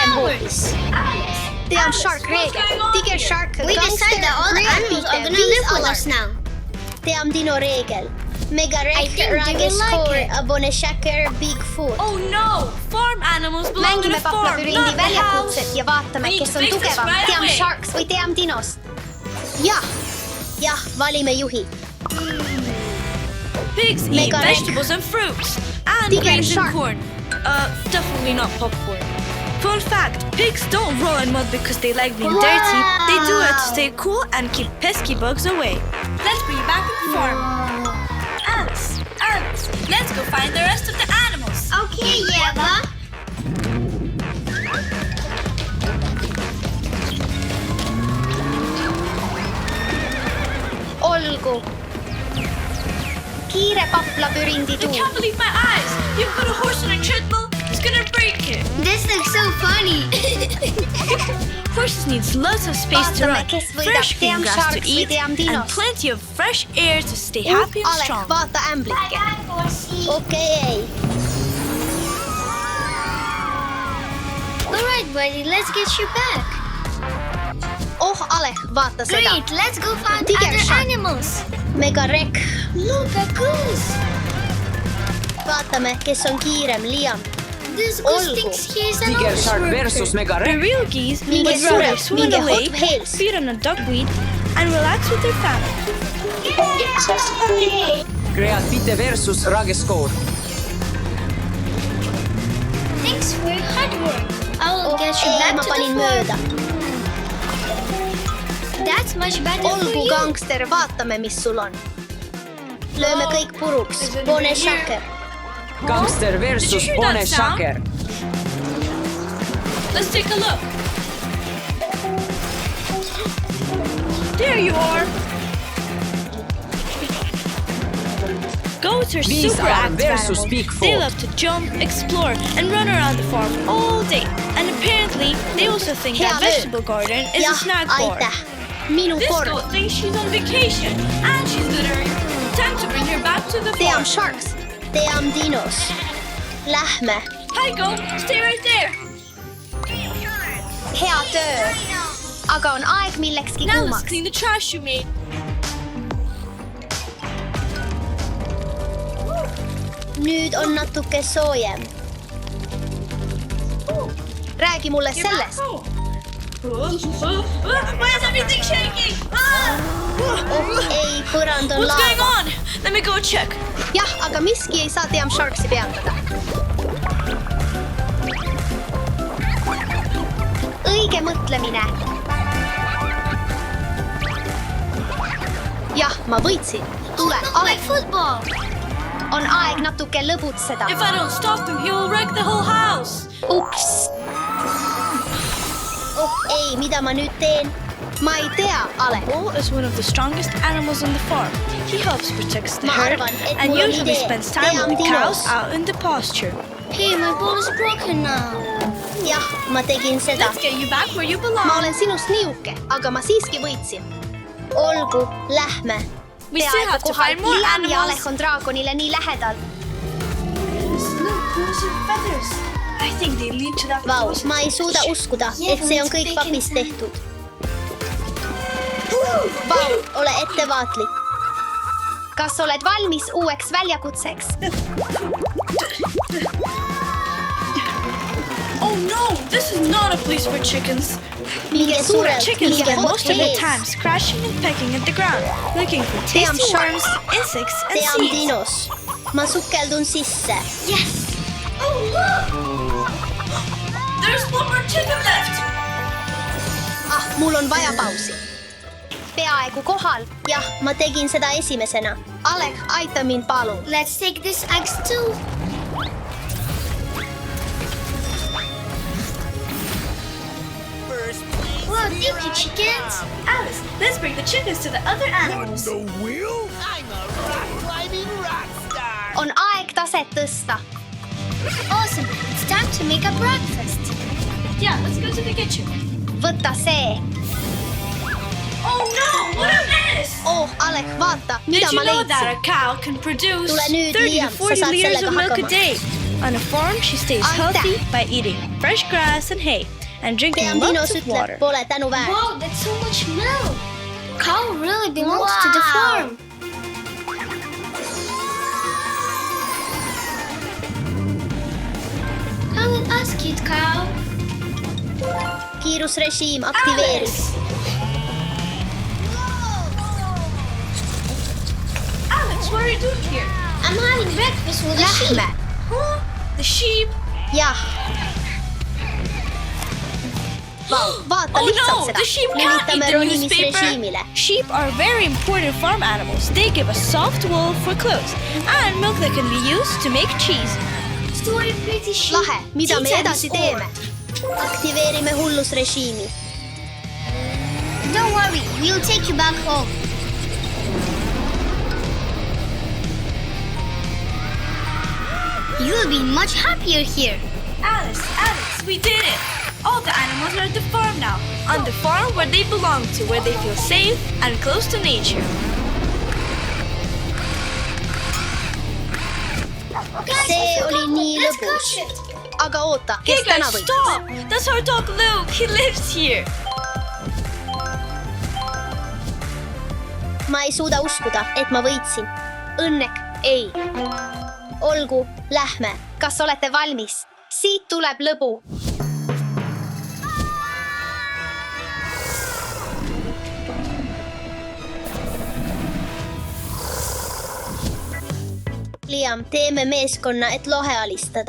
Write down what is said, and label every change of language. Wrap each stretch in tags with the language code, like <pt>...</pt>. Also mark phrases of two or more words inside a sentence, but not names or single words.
<et>parem</et> <en>flowers.</en> <et>hoopis. Team Shark reegel.</et> <en>going on</en> <et>Tiger</et> <en>here?</en> <et>Shark,</et> <en>We decided that all the animals are gonna live with us now.</en> <et>Team Dino reegel. Mega</et> <en>I</en> <et>Rek,</et> <en>think they will</en> <et>Rages</et> <en>like</en> <et>Core,</et> <en>it.</en> <et>Abone Shaker, Bigfoot.</et> <en>Oh no! Farm animals belong in</en> <et>Mängime</et> <en>a farm,</en> <et>Paplapürindi</et> <en>not the</en> <et>väljakutset</et> <en>house.</en> <et>ja vaatame,</et> <en>We need</en> <et>kes</et> <en>to</en> <et>on</et> <en>fix this</en> <et>tugevam.</et> <en>right</en> <et>Team</et> <en>away.</en> <et>Sharks või Team Dinost? Jah, valime juhi.</et> <en>Pigs eat</en> <et>Mega Rek.</et> <en>vegetables and fruits. And</en> <et>Tiger</et> <en>grains and</en> <et>Shark.</et> <en>corn. Definitely not popcorn. Fun fact, pigs don't roll in mud because they like being dirty. They do it to stay cool and keep pesky bugs away. Let's bring you back to the farm. Alice, let's go find the rest of the animals. Okay, Eva.</en> <et>Olgu. Kiire Paplapürindi</et> <en>I</en> <et>tuul.</et> <en>can't believe my eyes. You put a horse on a treadmill, it's gonna break it. This looks so funny. Horses needs lots of space to</en> <et>Vaatame,</et> <en>run,</en> <et>kes võidab,</et> <en>fresh green</en> <et>Team</et> <en>grass to</en> <et>Sharks või</et> <en>eat,</en> <et>Team</et> <en>and</en> <et>Dinos.</et> <en>plenty of fresh air to stay happy and</en> <et>Alek,</et> <en>strong.</en> <et>vaata ämblikke. Okei.</et> <en>All right, buddy, let's get you back.</en> <et>Oh, Alek, vaata seda.</et> <en>Great, let's go find</en> <et>Tiger</et> <en>other</en> <et>Shark.</et> <en>animals.</en> <et>Mega Rek.</et> <en>Look, a goose.</en> <et>Vaatame, kes on kiirem, Liam.</et> <en>This goose</en> <et>Olgu.</et> <en>thinks he's an</en> <et>Tiger Shark</et> <en>officer.</en> <et>versus Mega</et> <en>The</en> <et>Rek.</et> <en>real geese</en> <et>Minge</et> <en>would rather</en> <et>sureb,</et> <en>swim in</en> <et>minge</et> <en>the</en> <et>hot</et> <en>lake,</en> <et>whales.</et> <en>feed on a duckweed, and relax with their family.</en> <et>Creativite versus Rages Core.</et> <en>Thanks for your hard work. I will get you</en> <et>Ei,</et> <en>back</en> <et>ma</et> <en>to</en> <et>panin</et> <en>the</en> <et>mööda.</et> <en>farm. That's much better for</en> <et>Olgu,</et> <en>you.</en> <et>gangster, vaatame, mis sul on. Lööme kõik puruks. Bone Shaker. Gangster</et> <en>Did</en> <et>versus</et> <en>you hear</en> <et>Bone</et> <en>that sound?</en> <et>Shaker.</et> <en>Let's take a look. There you are. Goats are These super are active</en> <et>versus</et> <en>animals.</en> <et>Bigfoot.</et> <en>They love to jump, explore, and run around the farm all day. And apparently, they also think</en> <et>Hea</et> <en>that</en> <et>löö.</et> <en>vegetable garden is a</en> <et>Jah,</et> <en>snack bar.</en> <et>aitäh. Minu</et> <en>This</en> <et>kord.</et> <en>goat thinks she's on vacation, and she's littering. Time to bring her back to the</en> <et>Team</et> <en>farm.</en> <et>Sharks. Team Dinos. Lähme.</et> <en>Hi, goat. Stay right there.</en> <et>Hea töö. Aga on aeg millekski</et> <en>Now let's</en> <et>kuumaks.</et> <en>clean the trash you made.</en> <et>Nüüd on natuke soojem. Räägi mulle sellest.</et> <en>Why is everything shaking?</en> <et>Oh ei, põrand on</et> <en>What's going</en> <et>laava.</et> <en>on? Let me go check.</en> <et>Jah, aga miski ei saa Team Sharksi peatada. Õige mõtlemine. Jah, ma võitsin. Tule,</et> <en>Look like</en> <et>Alek,</et> <en>football.</en> <et>on aeg natuke lõbutseda.</et> <en>If I don't stop him, he will wreck the whole house.</en> <et>Ups. Oh ei, mida ma nüüd teen? Ma ei tea, Alek.</et> <en>Bull is one of the strongest animals on the farm. He helps protect the</en> <et>Ma</et> <en>herd</en> <et>arvan, et</et> <en>and</en> <et>mul on</et> <en>usually</en> <et>idee.</et> <en>spends time</en> <et>Team</et> <en>with the cows</en> <et>Dinos.</et> <en>out in the pasture. Hey, my ball is broken now.</en> <et>Jah, ma tegin seda.</et> <en>Let's get you back where you</en> <et>Ma</et> <en>belong.</en> <et>olen sinust nii uhke, aga ma siiski võitsin. Olgu, lähme.</et> <en>We still have to find more</en> <et>Liam ja</et> <en>animals.</en> <et>Alek on draagonile nii lähedal.</et> <en>Look, those are feathers. I think they lead to that</en> <et>Vau, ma ei suuda uskuda, et see on kõik papist tehtud. Vau, ole ettevaatlik. Kas oled valmis uueks väljakutseks?</et> <en>Oh no, this is not a place for chickens.</en> <et>Minge suurelt,</et> <en>Chickens</en> <et>minge</et> <en>spend</en> <et>hot</et> <en>most of their</en> <et>whales.</et> <en>time scratching and pecking at the ground, looking for</en> <et>Team</et> <en>tasty worms,</en> <et>Sharks.</et> <en>insects, and</en> <et>Team</et> <en>seeds.</en> <et>Dinos. Ma sukeldun sisse.</et> <en>Yes. Oh look! There's one more chicken left.</en> <et>Ah, mul on vaja pausi. Peaaegu kohal. Jah, ma tegin seda esimesena. Alek, aita mind palun.</et> <en>Let's take this axe too. Whoa, thank you, chickens. Alice, let's bring the chickens to the other animals.</en> <et>On aeg taset tõsta.</et> <en>Awesome. It's time to make a breakfast. Yeah, let's go to the kitchen.</en> <et>Võta see.</et> <en>Oh no, what a mess!</en> <et>Oh, Alek, vaata,</et> <en>Did</en> <et>mida</et> <en>you</en> <et>ma</et> <en>know that</en> <et>leidsin.</et> <en>a cow can produce</en> <et>Tule nüüd,</et> <en>30</en> <et>Liam,</et> <en>to</en> <et>sa</et> <en>40</en> <et>saad</et> <en>liters</en> <et>sellega</et> <en>of milk a</en> <et>hakkama.</et> <en>day? On a farm, she stays</en> <et>Aitäh.</et> <en>healthy by eating fresh grass and hay and drinking</en> <et>Team Dinos</et> <en>lots of</en> <et>ütleb,</et> <en>water.</en> <et>pole tänu väärt.</et> <en>Wow, that's so much milk. Cow really belongs to the farm. Come with us, cute cow.</en> <et>Kiirusrežiim aktiveeris.</et> <en>Alex, what are you doing here? I'm having breakfast with the sheep.</en> <et>Lähme.</et> <en>Huh? The sheep?</en> <et>Jah. Vau, vaata</et> <en>Oh</en> <et>lihtsalt</et> <en>no,</en> <et>seda.</et> <en>the sheep can't eat</en> <et>Lülitame</et> <en>the newspaper.</en> <et>ronimisrežiimile.</et> <en>Sheep are very important farm animals. They give us soft wool for clothes and milk that can be used to make cheese. Story pretty sheep.</en> <et>Lahe, mida me</et> <en>Tea</en> <et>edasi</et> <en>times</en> <et>teeme? Aktiveerime hullusrežiimi.</et> <en>Don't worry, we'll take you back home. You'll be much happier here. Alice, we did it! All the animals are at the farm now. On the farm where they belong to, where they feel safe and close to nature.</en> <et>See oli nii lõbus. Aga oota,</et> <en>Hey</en> <et>kes täna</et> <en>guys,</en> <et>võitis?</et> <en>stop! That's our dog Luke. He lives here.</en> <et>Ma ei suuda uskuda, et ma võitsin. Õnnek ei. Olgu, lähme. Kas olete valmis? Siit tuleb lõbu. Liam, teeme meeskonna, et lohe alistada.</et>